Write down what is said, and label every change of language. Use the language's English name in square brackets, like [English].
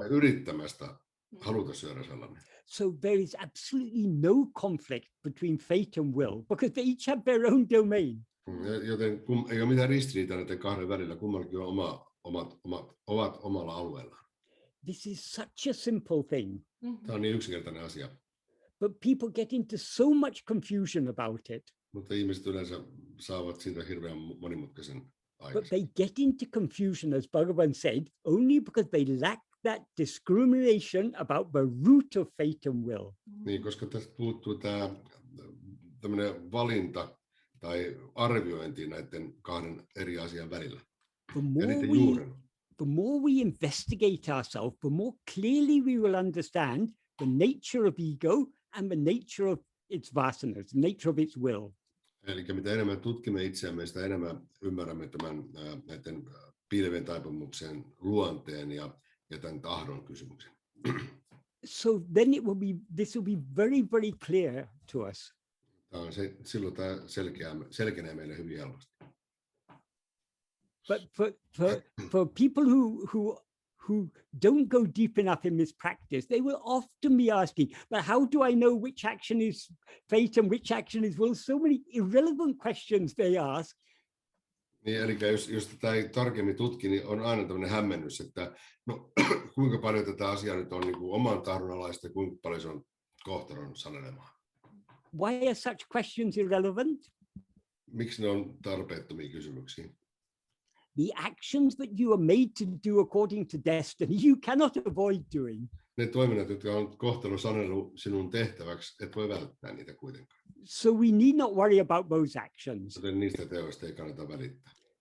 [Finnish] Tai yrittämästä haluta syödä sellainen. [English] So there is absolutely no conflict between fate and will, because they each have their own domain. [Finnish] Joten ei ole mitään ristiriitaa näiden kahden välillä, kummallakin on ovat omalla alueellaan. [English] This is such a simple thing, [Finnish] Tämä on niin yksinkertainen asia, [English] but people get into so much confusion about it. [Finnish] mutta ihmiset yleensä saavat siitä hirveän monimutkaisen [English] But [Finnish] aikaisemmin. [English] they get into confusion, as Bhagavan said, only because they lack that discrimination about the root of fate and will. [Finnish] Niin, koska tästä puuttuu tämä tämmöinen valinta tai arviointi näiden kahden eri asian välillä. Ja niiden juuren. [English] The more we investigate ourselves, the more clearly we will understand the nature of ego and the nature of its vasanas, the nature of its will. [Finnish] Eli mitä enemmän tutkimme itseämme, sitä enemmän ymmärrämme tämän näiden piilevien taipumuksien luonteen ja tämän tahdon kysymyksen. [English] So then this will be very, very clear to us. [Finnish] Silloin tämä selkenee meille hyvin helposti. [English] But for people who don't go deep enough in this practice, they will often be asking, but how do I know which action is fate and which action is will? So many irrelevant questions they ask. [Finnish] Niin, eli jos tätä ei tarkemmin tutki, niin on aina tämmöinen hämmennys, että no, kuinka paljon tätä asiaa nyt on niin kuin oman tahdon alaista ja kuinka paljon se on kohtalon sanelemaa. [English] Why are such questions irrelevant? [Finnish] Miksi ne on tarpeettomia kysymyksiä? [English] The actions that you are made to do according to destiny, you cannot avoid doing. [Finnish] Ne toiminnat, jotka on kohtalon sanelu sinun tehtäväksi, et voi välttää niitä kuitenkaan. [English] So we need not worry about those actions. [Finnish] Joten niistä teoista ei kannata välittää.